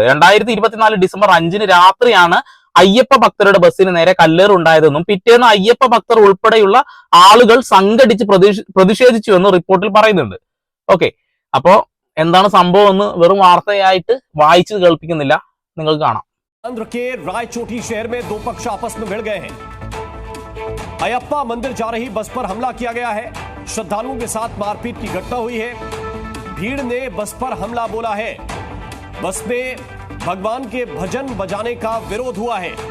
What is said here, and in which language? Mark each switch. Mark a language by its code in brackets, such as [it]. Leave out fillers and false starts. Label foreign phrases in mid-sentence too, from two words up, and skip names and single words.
[ml] 2024 ഡിസംബർ 5 രാത്രിയാണ് അയ്യപ്പ ഭക്തരുടെ ബസ്സിന് നേരെ കല്ലേറുണ്ടായതെന്നും പിറ്റേന്ന് അയ്യപ്പ ഭക്തർ ഉൾപ്പെടെയുള്ള ആളുകൾ സംഘടിച്ച് പ്രതിഷേധിച്ചു എന്നും റിപ്പോർട്ടിൽ പറയുന്നുണ്ട്. ഓക്കെ, അപ്പോ എന്താണ് സംഭവം എന്ന് വെറും വാർത്തയായിട്ട് വായിച്ചു കേൾപ്പിക്കുന്നില്ല, നിങ്ങൾക്ക് കാണാം. [hi] आंध्र के रायचोटी शहर में दो पक्ष आपस में भिड़ गए हैं। अयप्पा मंदिर जा रही बस पर हमला किया गया है। श्रद्धालुओं के साथ मारपीट की घटना हुई है। भीड़ ने बस पर हमला बोला है। बस में भगवान के भजन बजाने का विरोध हुआ है।